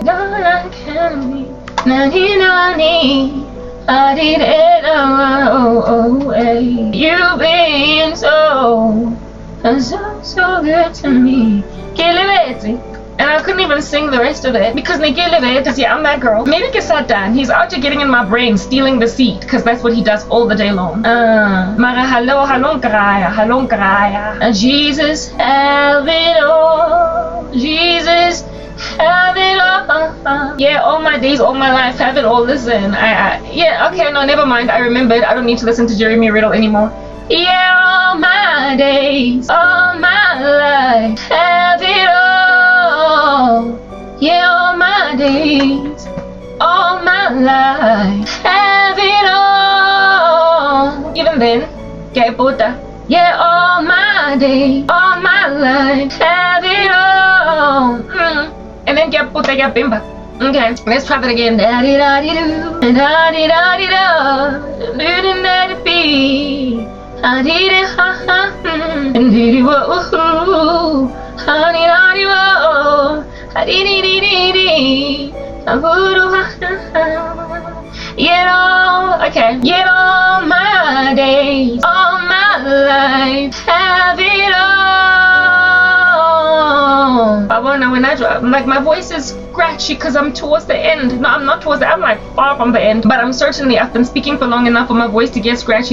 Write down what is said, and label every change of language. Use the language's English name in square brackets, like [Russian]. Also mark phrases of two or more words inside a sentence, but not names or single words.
[English] I can't be. I did it all. You've been so good to me. And I couldn't even sing the rest of it because yeah, I'm that girl. Maybe get sat down. He's out here getting in my brain, stealing the seat, because that's what he does all the day long. Mara hallo graya. Jesus, have it all. Jesus, have it all. Yeah, all my days, all my life, have it all. Listen, yeah, okay, no, never mind. I remembered. I don't need to listen to Jeremy Riddle anymore. Yeah, all my days, all my life, have it all. Yeah, all my days, all my life, have it all. Even then, [Spanish] que puta. [English] Yeah, all my days, all my life, have it all. And then [Spanish] que puta, que bimba. [English] Okay, let's try that again. Da-di-da-di-do, da-di-da-di-da, do-da-da-di-be. Ha-di-da-ha-ha, and-di-di-wo-oo, ha-di-da-di-wo, ha-di-di-di-di-di, ha-boo-do-ha-ha-ha. Yet all, okay, yet all my days, all my life, have it all. Now when I drive, like my voice is scratchy because I'm towards the end. No, I'm not towards the end, I'm like far from the end. But I've been speaking for long enough for my voice to get scratchy.